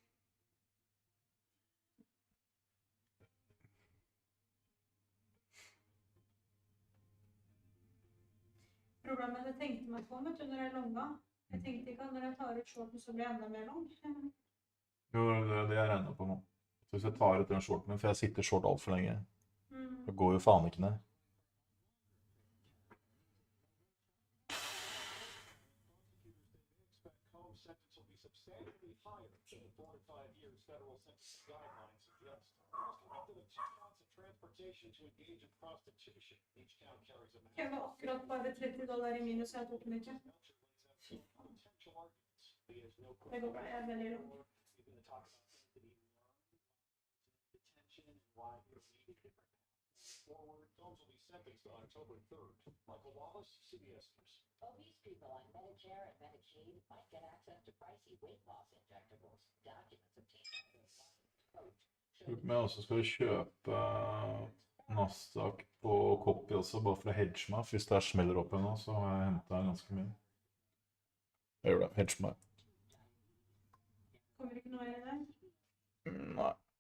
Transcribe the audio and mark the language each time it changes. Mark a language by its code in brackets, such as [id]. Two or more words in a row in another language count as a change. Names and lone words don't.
[no] Problemet jeg tenkte meg på med under jeg longa. Jeg tenkte ikke at når jeg tar ut shorten så blir jeg enda mer long. Jo, det er det jeg regner på nå. Så hvis jeg tar ut den shorten, for jeg sitter short alt for lenge, det går jo faen ikke ned. [en] Substantially higher than the 4 to 5 years federal sentencing guidelines suggest. Convicted of 2 counts of transportation to engage in prostitution. Each count carries a [no] Jeg var akkurat bare $30 i minus, jeg tok den ikke. Det går bra, jeg er veldig long. [en] Forward, those will be sentenced on October 3rd. Michael Wallace, CBS News. Obese people on Medicare and Medicaid might get access to pricey weight loss injectables. Documents obtained by the coach. [no] Men også skal vi kjøpe Nasdaq på copy også, bare for å hedge meg. For hvis det smeller opp ennå, så har jeg hentet ganske mye. Jeg gjør det, hedge meg. Kommer ikke noe i det? Nei.